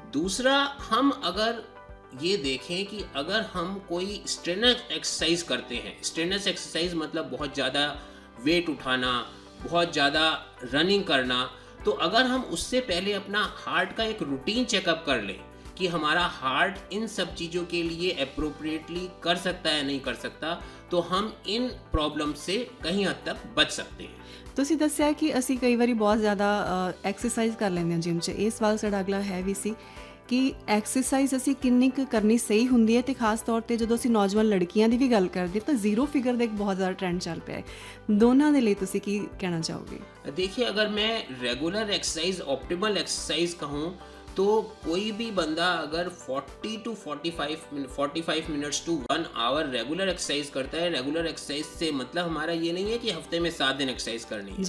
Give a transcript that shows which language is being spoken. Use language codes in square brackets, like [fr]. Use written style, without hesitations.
[hi] दूसरा, हम अगर ये देखें कि अगर हम कोई स्ट्रेनर एक्सरसाइज करते हैं, स्ट्रेनर एक्सरसाइज मतलब बहुत ज़्यादा वेट उठाना, बहुत ज़्यादा रनिंग करना, तो अगर हम उससे पहले अपना हार्ट का एक रूटीन चेकअप कर लें कि हमारा हार्ट इन सब चीज़ों के लिए अप्रोप्रिएटली कर सकता है नहीं कर सकता, तो हम इन प्रॉब्लम से कहीं हद तक बच सकते हैं। [pa] ਤੁਸੀਂ ਦੱਸਿਆ ਕਿ ਅਸੀਂ ਕਈ ਵਾਰੀ ਬਹੁਤ ਜ਼ਿਆਦਾ ਐਕਸਰਸਾਈਜ਼ ਕਰ ਲੈਂਦੇ ਹਾਂ ਜਿਮ 'ਚ। ਇਹ ਸਵਾਲ ਸਾਡਾ ਅਗਲਾ ਹੈ ਵੀ ਸੀ ਕਿ ਐਕਸਰਸਾਈਜ਼ ਅਸੀਂ ਕਿੰਨੀ ਕੁ ਕਰਨੀ ਸਹੀ ਹੁੰਦੀ ਹੈ, ਤੇ ਖਾਸ ਤੌਰ 'ਤੇ ਜਦੋਂ ਅਸੀਂ ਨੌਜਵਾਨ ਲੜਕੀਆਂ ਦੀ ਵੀ ਗੱਲ ਕਰਦੇ ਤਾਂ ਜ਼ੀਰੋ ਫਿਗਰ ਦਾ ਇੱਕ ਬਹੁਤ ਜ਼ਿਆਦਾ ਟ੍ਰੈਂਡ ਚੱਲ ਪਿਆ ਹੈ। ਦੋਨਾਂ ਦੇ ਲਈ ਤੁਸੀਂ ਕੀ ਕਹਿਣਾ ਚਾਹੋਗੇ? [hi] देखिए, अगर मैं रेगुलर एक्सरसाइज, ऑप्टिमल एक्सरसाइज कहूँ तो कोई भी बंदा अगर 40 to 45 minutes to 1 our regular exercise करता है, रेगुलर एक्सरसाइज से मतलब हमारा ये नहीं है कि हफ्ते में 7 दिन एक्सरसाइज करनी है।